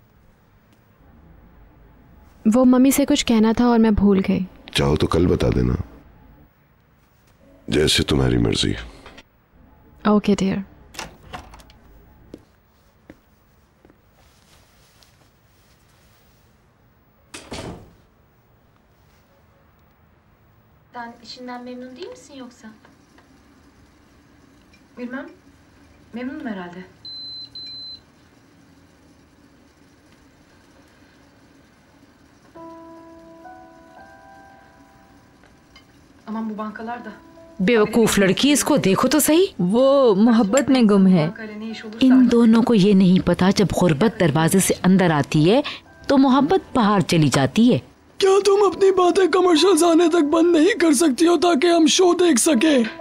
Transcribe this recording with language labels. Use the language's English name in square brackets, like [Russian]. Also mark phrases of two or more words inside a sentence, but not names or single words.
[Hindi] वो मम्मी से कुछ कहना था और मैं भूल गई। चाहो तो कल बता देना। जैसे तुम्हारी मर्जी। [English] okay dear. [Turkish] İşinden memnun değil misin yoksa? Bilmem. Memnunum herhalde. Aman bu bankalar da. [Hindi] बेवकूफ लड़की, इसको देखो तो सही। वो मोहब्बत में गुम है। इन दोनों को ये नहीं पता जब गुर्बत दरवाजे से अंदर आती है तो मोहब्बत बाहर चली जाती है। क्या तुम अपनी बातें कमर्शियल्स आने तक बंद नहीं कर सकती हो ताकि हम शो देख सके?